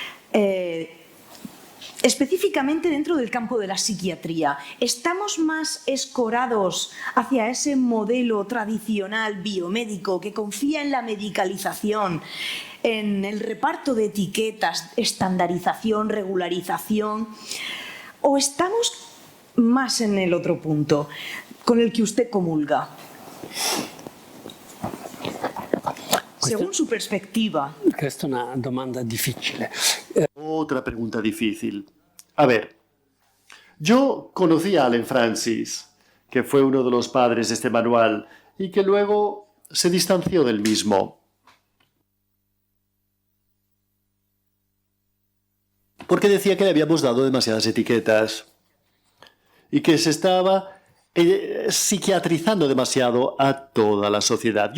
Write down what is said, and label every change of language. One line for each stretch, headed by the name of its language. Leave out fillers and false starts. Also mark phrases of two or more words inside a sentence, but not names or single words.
Spanish: Específicamente dentro del campo de la psiquiatría, ¿estamos más escorados hacia ese modelo tradicional biomédico que confía en la medicalización, en el reparto de etiquetas, estandarización, regularización? ¿O estamos más en el otro punto con el que usted comulga? Según su perspectiva.
Italian: Questa è una domanda difficile.
Spanish: Otra pregunta difícil. A ver, Yo conocí a Allen Francis, que fue uno de los padres de este manual, y que luego se distanció del mismo. Porque decía que le habíamos dado demasiadas etiquetas y que se estaba psiquiatrizando demasiado a toda la sociedad.